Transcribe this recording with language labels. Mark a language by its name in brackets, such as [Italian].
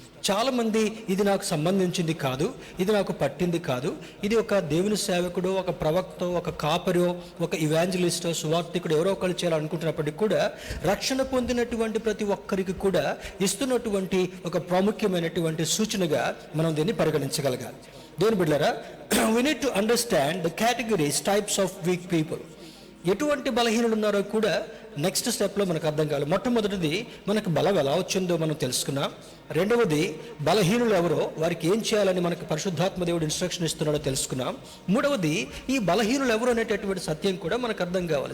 [Telugu] చాలామంది ఇది నాకు సంబంధించింది కాదు, ఇది నాకు పట్టింది కాదు, ఇది ఒక దేవుని సేవకుడు, ఒక ప్రవక్త, ఒక కాపరో, ఒక ఇవాంజలిస్టో, సువార్థికుడు ఎవరో ఒకరు చేయాలనుకుంటున్నప్పటికీ కూడా రక్షణ పొందినటువంటి ప్రతి ఒక్కరికి కూడా ఇస్తున్నటువంటి ఒక ప్రాముఖ్యమైనటువంటి సూచనగా మనం దీన్ని పరిగణించగలగాలి. దేవుని బిడ్డలారా, [English] we need to understand the categories, types of weak people. [Telugu] ఎటువంటి బలహీనులు ఉన్నారో కూడా నెక్స్ట్ స్టెప్లో మనకు అర్థం కావాలి. మొట్టమొదటిది మనకు బలం ఎలా వచ్చిందో మనం తెలుసుకున్నాం. రెండవది బలహీనులు ఎవరో, వారికి ఏం చేయాలని మనకు పరిశుద్ధాత్మ దేవుడు ఇన్స్ట్రక్షన్ ఇస్తున్నాడో తెలుసుకున్నాం. మూడవది ఈ బలహీనులు ఎవరు అనేటటువంటి సత్యం కూడా మనకు అర్థం కావాలి.